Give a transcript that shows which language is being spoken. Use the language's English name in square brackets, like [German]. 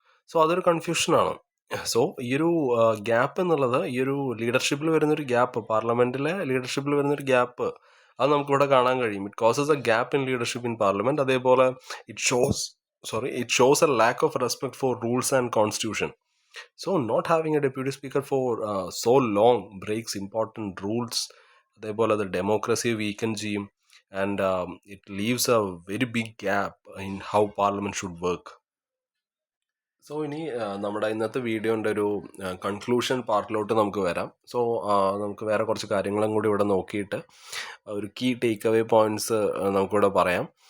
[Malayalam] So അതൊരു കൺഫ്യൂഷനാണ്. So ഈ ഒരു ഗ്യാപ്പ് എന്നുള്ളത്, ഈ ഒരു ലീഡർഷിപ്പിൽ വരുന്നൊരു ഗ്യാപ്പ്, പാർലമെൻറ്റിലെ ലീഡർഷിപ്പിൽ വരുന്നൊരു ഗ്യാപ്പ്, അത് നമുക്കിവിടെ കാണാൻ കഴിയും. [English] It causes a gap in leadership in parliament. [Malayalam] അതേപോലെ [English] It shows a lack of respect for rules and constitution. So not having a deputy speaker for so long breaks important rules. [Malayalam] അതേപോലെ അത് democracy വീക്കൻ ചെയ്യും. [English] And it leaves a very big gap in how parliament should work. [Malayalam] So ഇനി നമ്മുടെ ഇന്നത്തെ വീഡിയോൻ്റെ ഒരു conclusion പാർട്ടിലോട്ട് നമുക്ക് വരാം. സോ നമുക്ക് വേറെ കുറച്ച് കാര്യങ്ങളും കൂടി ഇവിടെ നോക്കിയിട്ട് ഒരു കീ ടേക്ക് അവേ പോയിന്റ്സ് നമുക്കിവിടെ പറയാം.